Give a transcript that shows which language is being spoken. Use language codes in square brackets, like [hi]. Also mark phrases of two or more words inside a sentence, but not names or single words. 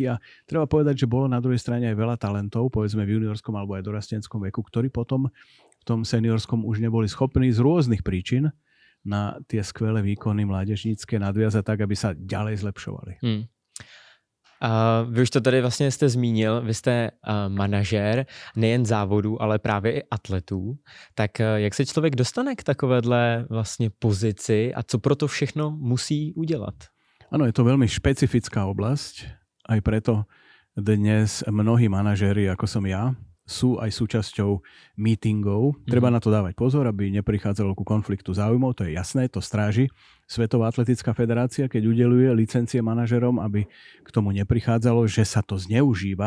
[sk] A treba povedať, že bolo na druhej strane aj veľa talentov, povedzme v juniorskom alebo aj dorastenskom veku, ktorí potom v tom seniorskom už neboli schopní z rôznych príčin na tie skvelé výkony mládežnícke nadviazať tak, aby sa ďalej zlepšovali. [cs] Vy už to tady vlastně jste zmínil, vy jste manažér nejen závodů, ale právě i atletů. Tak jak se člověk dostane k takovéhle vlastně pozici a co pro to všechno musí udělat? [sk] Áno, je to veľmi špecifická oblasť, aj preto dnes mnohí manažéri, ako som ja, sú aj súčasťou meetingov. Treba na to dávať pozor, aby neprichádzalo ku konfliktu záujmov, to je jasné, to stráži Svetová atletická federácia, keď udeľuje licencie manažerom, aby k tomu neprichádzalo, že sa to zneužíva.